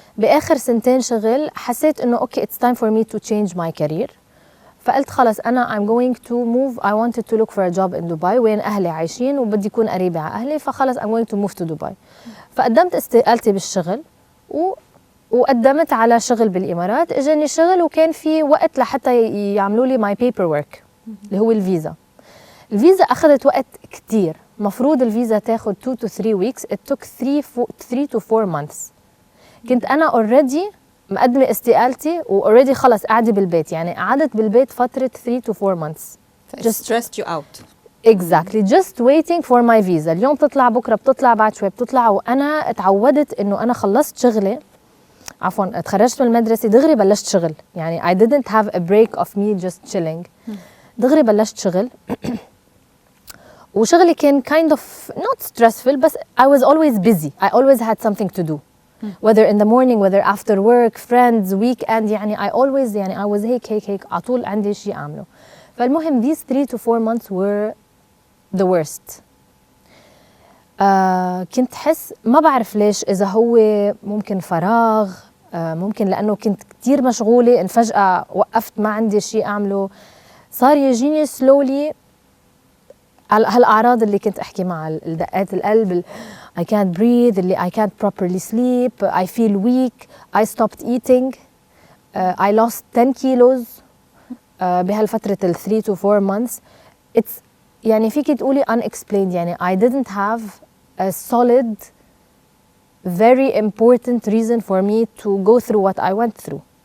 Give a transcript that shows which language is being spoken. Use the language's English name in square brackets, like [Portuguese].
[Arabic] بآخر 2 سنين شغل حسيت إنه [English] okay it's time for me to change my career. [Arabic] فقلت خلص أنا [English] I'm going to move, I wanted to look for a job in Dubai [Arabic] وين أهلي عايشين وبدي يكون قريبة على أهلي, فخلص [English] I'm going to move to Dubai. [Arabic] فقدمت استقالتي بالشغل وقدمت على شغل بالإمارات. إجاني شغل وكان في وقت لحتى يعملوا لي [English] my paperwork [Arabic] اللي هو الفيزا. الفيزا أخذت وقت كتير, مفروض الفيزا تاخد [English] 2 to 3 weeks, it took 3 to 4 months. [Arabic] كنت أنا already مقدمة استقالتي و already خلص قاعدة بالبيت, يعني قعدت بالبيت فترة [English] 3 to 4 months. just stressed you out. Exactly, just waiting for my visa. [Arabic] اليوم بتطلع, بكرة بتطلع, بعد شوي بتطلع, وأنا اتعودت إنه أنا خلصت شغلي, عفواً تخرجت من المدرسة دغري بلشت شغل, يعني [English] I didn't have a break of me just chilling. [Arabic] دغري بلشت شغل وشغلي كان [English] kind of not stressful, but I was always busy. I always had something to do. Whether in the morning, whether after work, friends, weekend, يعني I always يعني I was [Arabic] هيك على طول عندي شيء أعمله. [English] فالمهم these 3 to 4 months were the worst. [Arabic] كنت حس ما بعرف ليش, إذا هو ممكن فراغ, ممكن لأنه كنت كتير مشغولة إن فجأة وقفت ما عندي شيء أعمله, صار يجيني slowly هالأعراض اللي كنت أحكي مع دقات القلب, [English] I can't breathe, [Arabic] اللي [English] I can't properly sleep, I feel weak, I stopped eating, I lost 10 kilos [Arabic] بهالفترة [English] 3 to 4 months. It's [Arabic] يعني فيك تقولي [English] unexplained, يعني I didn't have a solid, very important reason for me to go through what I went through.